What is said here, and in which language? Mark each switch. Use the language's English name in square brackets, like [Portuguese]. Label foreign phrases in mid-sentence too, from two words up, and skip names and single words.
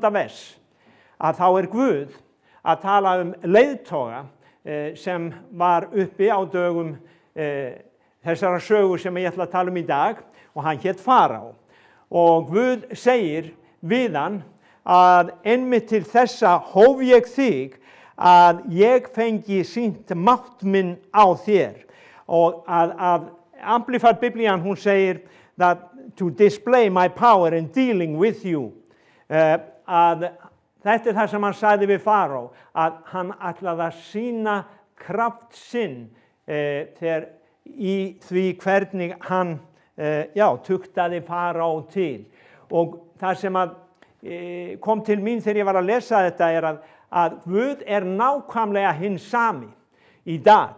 [Icelandic] vers, að þá Guð að tala leiðtoga sem var uppi á dögum þessara sögu sem ég ætla að tala í dag, og hann hét Faraó. Og Guð segir við hann að einmitt til þessa hóf ég þig að ég fengi sýnt mátt minn á þér. Og að Amplified Biblian, hún segir [English] that to display my power in dealing with you. [Icelandic] Að þetta það sem hann sagði við Faraó, að hann ætlaði að sýna kraft sinn þegar í því hvernig hann tuktaði Faraó til. Og það sem kom til mín þegar ég var að lesa þetta að Guð nákvæmlega hinn sami í dag.